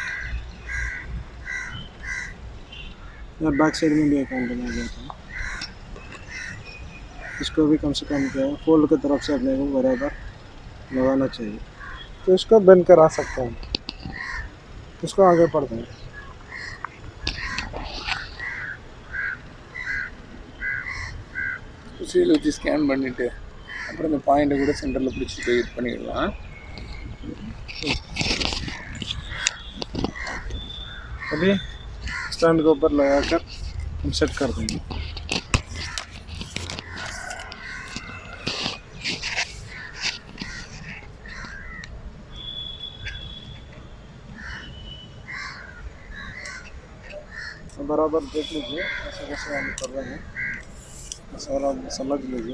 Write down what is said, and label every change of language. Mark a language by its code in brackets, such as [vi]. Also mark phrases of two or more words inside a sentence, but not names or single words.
[hi] और [en] back side [hi] में भी एक एंटेना जाता है। इसको भी कम से कम क्या है फोल्ड की तरफ से अपने को बराबर लगाना चाहिए। तो इसको बेंड करा सकते हैं। इसको आगे पढ़ते हैं। [ta] சீல் வச்சு ஸ்கேன் பண்ணிவிட்டு அப்புறம் இந்த பாயிண்ட்டை கூட சென்டரில் பிடிச்சிட்டு இது பண்ணிடலாம்। [hi] अभी स्टैंड के ऊपर लगाकर हम सेट कर देंगे। बराबर देख लीजिए ऐसे कैसे हम कर रहे हैं, सारा समझ लीजिए।